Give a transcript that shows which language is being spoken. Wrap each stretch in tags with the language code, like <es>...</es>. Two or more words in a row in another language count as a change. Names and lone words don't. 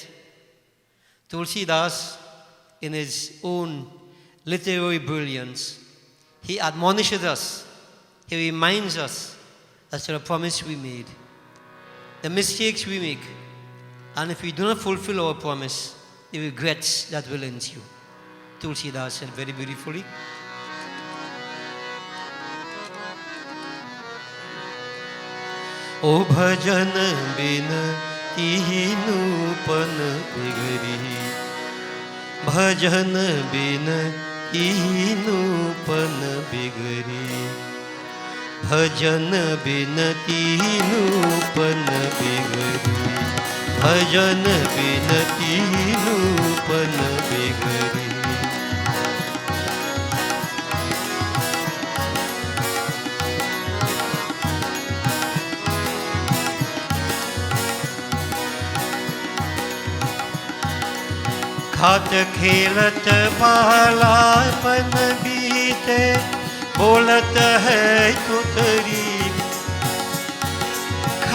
<en>Tulsi Das, in his own literary brilliance, he admonishes us, he reminds us as to the promise we made, the mistakes we make, and if we do not fulfill our promise, the regrets that will ensue. Tulsi Das said very beautifully.</en> <hi>ओ भजन बिन तिनु पन बिगरी, भजन बिन तिनु पन बिगरी, भजन बिन तिनु पन बिगरी, भजन बिन तिनु पन बिगरी. खात खेलत बालापन बीते, बोलत है तुतरी।</hi>